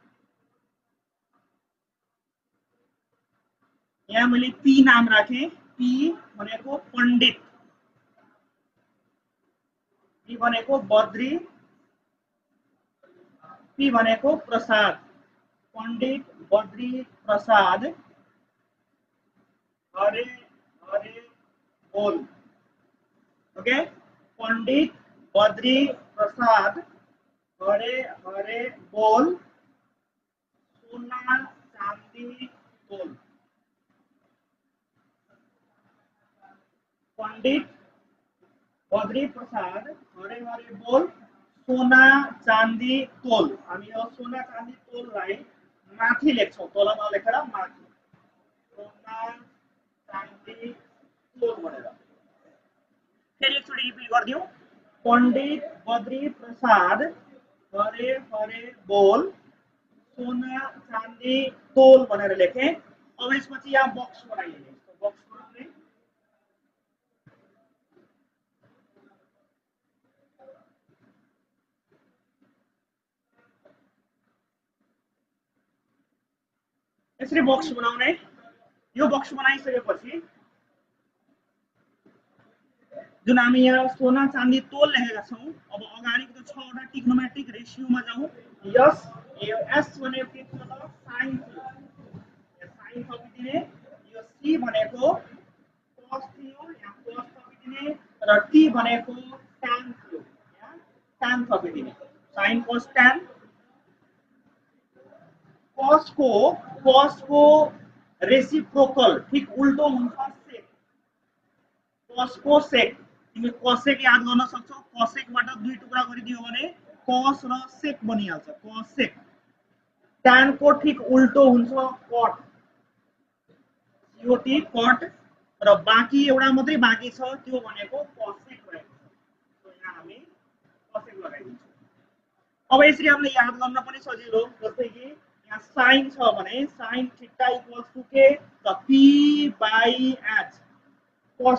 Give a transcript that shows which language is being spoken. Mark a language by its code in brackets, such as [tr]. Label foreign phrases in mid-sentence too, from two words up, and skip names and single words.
[ne] यहाँ मैले p नाम राखे p भनेको पण्डित p भनेको बद्री p भनेको प्रसाद पण्डित बद्री प्रसाद [hi] हरे हरे बोल ओके पंडित बद्री प्रसाद हरे हरे बोल सोना चांदी तोल पंडित [ne] बद्री प्रसाद [hi] हरे हरे बोल सोना चांदी तोल [ne] हामी यो [hi] सोना चांदी तोललाई [ne] माथि लेख्छौं तल नलेखेर माथि [hi] सोना चांदी तोल [ne] भनेर फेरि एकचोटि रिपिट गर्दियौ पंडित बद्री प्रसाद [hi] हरे हरे बोल सोना चांदी तोल [ne] भनेर लेखे अब यसपछि यहाँ बक्स बनाइए बक्स बनाउने यसरी बक्स बनाउने यो बक्स बनाइसकेपछि जुन हामी यहाँ [hi] सोना चांदी तोल [ne] लेखेका छौं अब अगाडिको त 6 वटा [en] trigonometric ratio [ne] जाउँ यस एस भनेको के थियो त sin थियो sin थपिदिने यो c भनेको cos थियो यहाँ cos थपिदिने र t भनेको tan थियो यहाँ tan थपिदिने [en] sin cos tan [ne] cos को रेसिप्रोकल ठीक उल्टो हुन्छ sec cos को sec तिमी cosec याद गर्न सक्छौ cosec बाट दुई टुक्रा गरिदियो भने cos र sec बनिहाल्छ cosec tan को ठीक उल्टो हुन्छ cot cot cot र बाँकी एउटा मात्रै बाँकी छ त्यो भनेको cosec रहेको छ सो यहाँ हामी cosec लगाइदिन्छौं अब यसरी हामीले याद गर्न पनि सजिलो जस्तै कि यहाँ sin छ भने [en] sin theta equals to [ne] के त p/h cos